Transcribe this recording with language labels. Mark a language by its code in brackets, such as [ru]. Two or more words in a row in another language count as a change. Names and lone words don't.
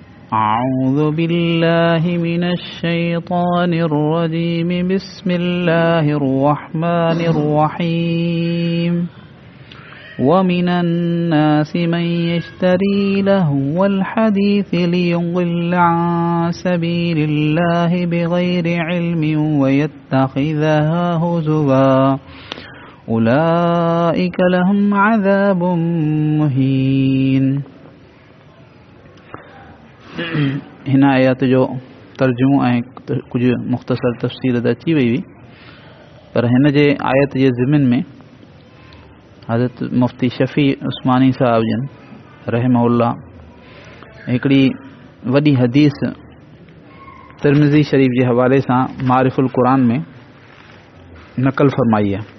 [ar] أعوذ بالله من الشيطان الرجيم بسم الله الرحمن الرحيم ومن الناس من يشتري لهو الحديث ليضل عن سبيل الله بغير علم ويتخذها هزوا أولئك لهم عذاب مهين. [sd] हिन आयत जो तर्जुमो ऐं कुछ मुख़्तसर तफ़सीर अची वई हुई, पर हिन जे आयत जे ज़िमन में हज़रत मुफ्ती शफ़ी उस्मानी साहब जन रहमहुल्लाह हिकिड़ी वॾी हदीस तिरमिज़ी शरीफ़ जे हवाले सां मारिफुल क़ुरान में नक़ल फरमाई आहे।